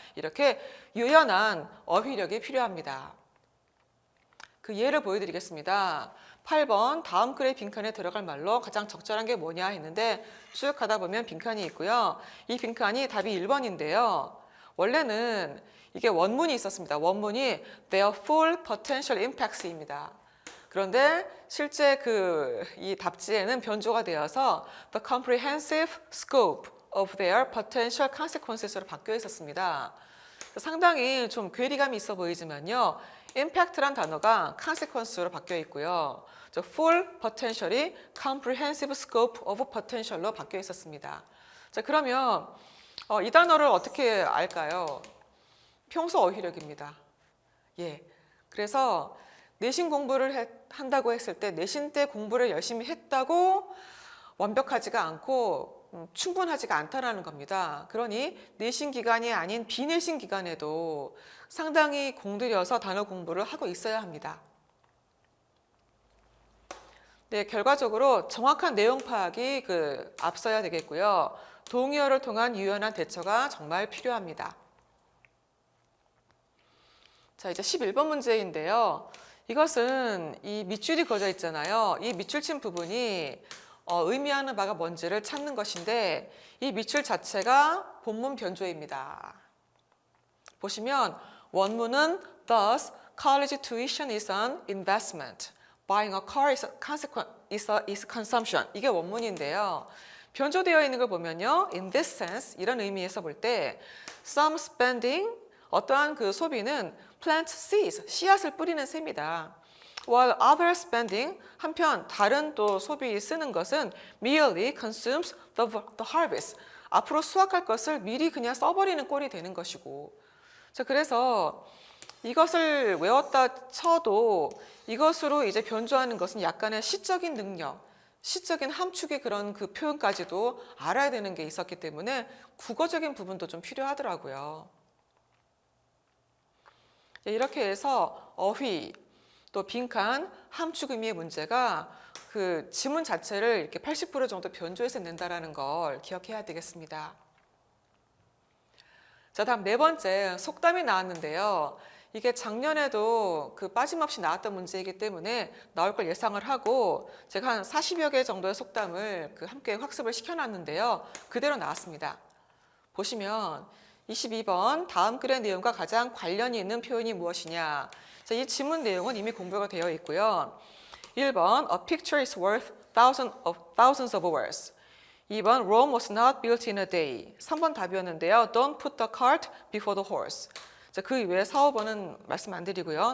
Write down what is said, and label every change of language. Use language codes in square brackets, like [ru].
[ko] 이렇게 유연한 어휘력이 필요합니다. 그 예를 보여드리겠습니다. 8번 다음 글의 빈칸에 들어갈 말로 가장 적절한 게 뭐냐 했는데 쭉 가다 보면 빈칸이 있고요. 이 빈칸이 답이 1번인데요. 원래는 이게 원문이 있었습니다. 원문이 [en] Their full potential impacts [ko] 입니다. 그런데 실제 이 답지에는 변조가 되어서 [en] The comprehensive scope of their potential consequences [ko] 로 바뀌어 있었습니다. 상당히 좀 괴리감이 있어 보이지만요. impact란 단어가 consequence로 바뀌어 있고요. [en] full potential [ko] 이 [en] comprehensive scope of potential [ko] 로 바뀌어 있었습니다. 자, 그러면 이 단어를 어떻게 알까요? 평소 어휘력입니다. 예. 그래서 내신 공부를 한다고 했을 때 내신 때 공부를 열심히 했다고 완벽하지가 않고 충분하지가 않다라는 겁니다. 그러니 내신 기간이 아닌 비내신 기간에도 상당히 공들여서 단어 공부를 하고 있어야 합니다. 네, 결과적으로 정확한 내용 파악이 앞서야 되겠고요. 동의어를 통한 유연한 대처가 정말 필요합니다. 자, 이제 11번 문제인데요. 이것은 이 밑줄이 그어져 있잖아요. 이 밑줄 친 부분이 의미하는 바가 뭔지를 찾는 것인데 이 밑줄 자체가 본문 변조입니다. 보시면 원문은 [en] Thus, college tuition is an investment. Buying a car is consumption. [ko] 이게 원문인데요. 변조되어 있는 걸 보면요. [en] In this sense, [ko] 이런 의미에서 볼 때 [en] some spending, [ko] 어떠한 소비는 [en] plant seeds, [ko] 씨앗을 뿌리는 셈이다. [en] While other spending, [ko] 한편 다른 또 소비 쓰는 것은 [en] merely consumes the harvest. [ko] 앞으로 수확할 것을 미리 그냥 써버리는 꼴이 되는 것이고. 자, 그래서 이것을 외웠다 쳐도 이것으로 이제 변조하는 것은 약간의 시적인 능력, 시적인 함축의 그런 표현까지도 알아야 되는 게 있었기 때문에 국어적인 부분도 좀 필요하더라고요. 이렇게 해서 어휘, 또 빈칸, 함축 의미의 문제가 지문 자체를 이렇게 80% 정도 변조해서 낸다라는 걸 기억해야 되겠습니다. 자, 다음 네 번째 속담이 나왔는데요. 이게 작년에도 빠짐없이 나왔던 문제이기 때문에 나올 걸 예상을 하고 제가 한 40여 개 정도의 속담을 함께 학습을 시켜놨는데요. 그대로 나왔습니다. 보시면 22번 다음 글의 내용과 가장 관련이 있는 표현이 무엇이냐. 자, 이 지문 내용은 이미 공부가 되어 있고요. [en] 1번 A picture is worth thousands of words. 2번 Rome was not built in a day. [ko] 3번 답이었는데요. [en] Don't put the cart before the horse. [ko] 자, 그 이외에 4, 5번은 말씀 안 드리고요.